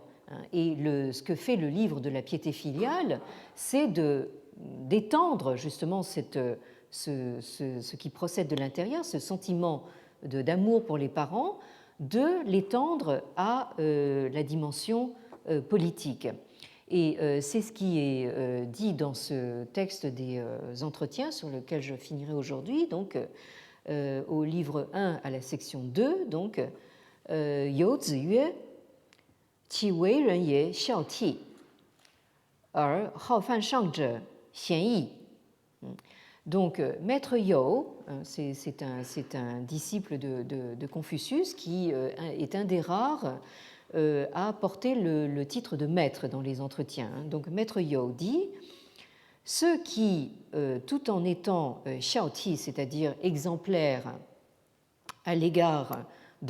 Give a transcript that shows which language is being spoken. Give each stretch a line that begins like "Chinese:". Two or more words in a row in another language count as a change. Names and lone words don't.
French: Et ce que fait le livre de la piété filiale, c'est d'étendre justement ce qui procède de l'intérieur, ce sentiment d'amour pour les parents, de l'étendre à la dimension politique. Et c'est ce qui est dit dans ce texte des entretiens sur lequel je finirai aujourd'hui, donc au livre 1 à la section 2, donc
Chinese: 有子曰其为人也孝弟而好犯上者鲜矣.
French: Donc, Maître You, c'est un disciple de Confucius qui est un des rares à porter le titre de maître dans les entretiens. Donc, Maître You dit « Ceux qui, tout en étant xiaoti, c'est-à-dire exemplaires à l'égard de